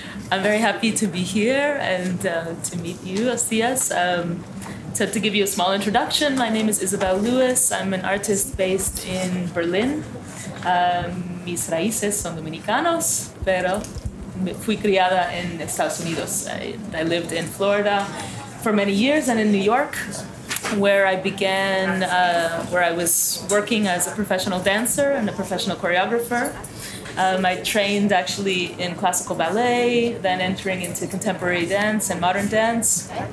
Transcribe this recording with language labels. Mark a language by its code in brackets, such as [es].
[en] I'm very happy to be here and to meet you, Ostias. So to give you a small introduction, my name is Isabel Lewis. I'm an artist based in Berlin. [es] Mis raíces son dominicanos, pero fui criada en Estados Unidos. [en] I lived in Florida for many years and in New York, where I began, where I was working as a professional dancer and a professional choreographer. I trained actually in classical ballet, then entering into contemporary dance and modern dance.